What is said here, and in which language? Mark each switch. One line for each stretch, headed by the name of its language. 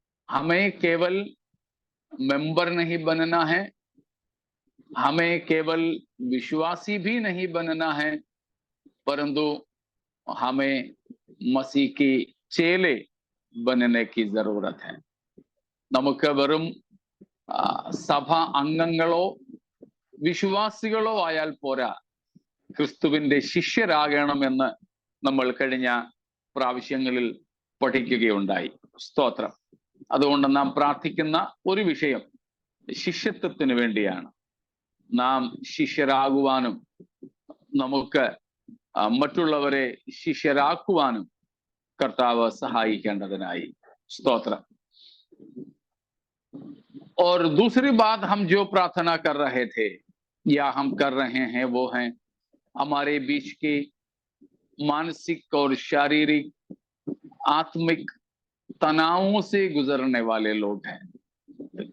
Hindi: हमें केवल मेंबर नहीं बनना है, हमें केवल विश्वासी भी नहीं बनना है, परंतु हमें मसीह की चेले बनने की जरूरत है।
Malayalam: നമുക്ക് വെറും സഭ അംഗങ്ങളോ വിശ്വാസികളോ ആയാൽ പോരാ, ക്രിസ്തുവിന്റെ ശിഷ്യരാകണമെന്ന് നമ്മൾ കഴിഞ്ഞ പ്രാവശ്യങ്ങളിൽ പഠിക്കുകയുണ്ടായി. സ്തോത്രം. അതുകൊണ്ട് നാം പ്രാർത്ഥിക്കുന്ന ഒരു വിഷയം ശിഷ്യത്വത്തിന് വേണ്ടിയാണ്. നാം ശിഷ്യരാകുവാനും നമുക്ക് മറ്റുള്ളവരെ ശിഷ്യരാക്കുവാനും കർത്താവ് സഹായിക്കേണ്ടതിനായി. സ്തോത്രം.
Hindi: और दूसरी बात, हम जो प्रार्थना कर रहे थे या हम कर रहे हैं वो है हमारे बीच के मानसिक और शारीरिक आत्मिक तनावों से गुजरने वाले लोग हैं।